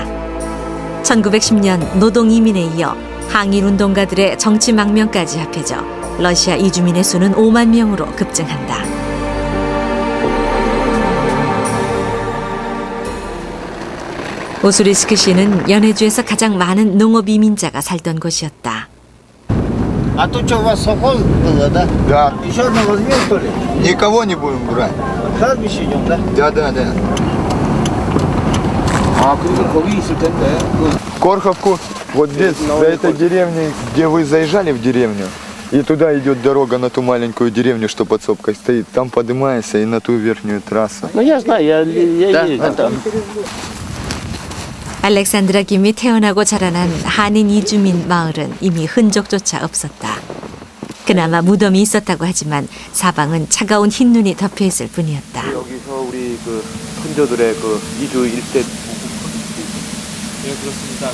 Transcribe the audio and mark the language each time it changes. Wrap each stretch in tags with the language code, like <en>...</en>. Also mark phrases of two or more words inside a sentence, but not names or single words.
<ko>1910년 노동이민에 이어 항일운동가들의 정치 망명까지 합해져 러시아 이주민의 수는 5만 명으로 급증한다. 우스리스크시는 연해주에서 가장 많은 농업 이민자가 살던 곳이었다.</ko> <ru>А тут что, у вас совхоз было, да? Да. Еще одно возьмем, что ли? Никого не будем брать. Кладбище идем, да? Да, да, да.</ru> <ko>아 그리고 거기 있을 텐데.</ko> <ru>Корховку, вот здесь, до этой деревни, где вы заезжали в деревню, И туда идет дорога на ту маленькую деревню, что подсобкой стоит. Там поднимаешься и на ту верхнюю трассу. Ну я знаю, я ездил там.</ru> <ko>알렉산드라 김이 태어나고 자라난 한인 이주민 마을은 이미 흔적조차 없었다. 그나마 무덤이 있었다고 하지만 사방은 차가운 흰눈이 덮여있을 뿐이었다. 여기서 우리 그 선조들의 그 이주 일대 네, 그렇습니다.</ko>